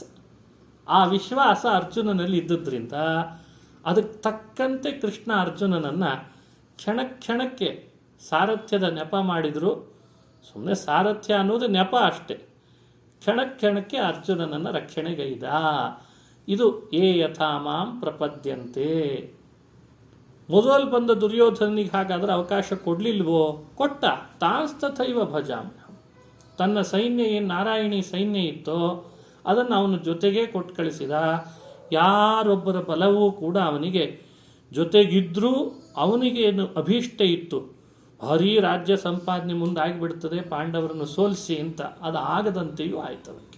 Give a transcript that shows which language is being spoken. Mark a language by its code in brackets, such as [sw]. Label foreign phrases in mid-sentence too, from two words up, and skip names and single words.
[kn] ಆ ವಿಶ್ವಾಸ ಅರ್ಜುನನಲ್ಲಿ ಇದ್ದದ್ರಿಂದ ಅದಕ್ಕೆ ತಕ್ಕಂತೆ ಕೃಷ್ಣ ಅರ್ಜುನನನ್ನು ಕ್ಷಣ ಕ್ಷಣಕ್ಕೆ ಸಾರಥ್ಯದ ನೆಪ ಮಾಡಿದರು. ಸುಮ್ಮನೆ ಸಾರಥ್ಯ ಅನ್ನೋದು ನೆಪ ಅಷ್ಟೆ. ಕ್ಷಣ ಕ್ಷಣಕ್ಕೆ ಅರ್ಜುನನನ್ನು ರಕ್ಷಣೆಗೈದ. [sa] ಇದು ಏ ಯಥಾ ಮಾಂ ಪ್ರಪದ್ಯಂತೆ. [kn] ಮೊದಲು ಬಂದ ದುರ್ಯೋಧನಿಗೆ ಹಾಗಾದರೆ ಅವಕಾಶ ಕೊಡಲಿಲ್ವೋ? [sa] ಕೊಟ್ಟ. ತಾಂಸ್ತಥೈವ ಭಜಾಮ್ಯ. [kn] ತನ್ನ ಸೈನ್ಯ ಏನು ನಾರಾಯಣಿ ಸೈನ್ಯ ಇತ್ತೋ ಅದನ್ನು ಅವನ ಜೊತೆಗೇ ಕೊಟ್ಟು ಕಳಿಸಿದ. ಯಾರೊಬ್ಬರ ಬಲವೂ ಕೂಡ ಅವನಿಗೆ ಜೊತೆಗಿದ್ದರೂ ಅವನಿಗೇನು ಅಭೀಷ್ಟ ಇತ್ತು, ಭಾರೀ ರಾಜ್ಯ ಸಂಪಾದನೆ ಮುಂದಾಗಿಬಿಡ್ತದೆ ಪಾಂಡವರನ್ನು ಸೋಲಿಸಿ ಅಂತ, ಅದು ಆಗದಂತೆಯೂ ಆಯ್ತು ಅದಕ್ಕೆ.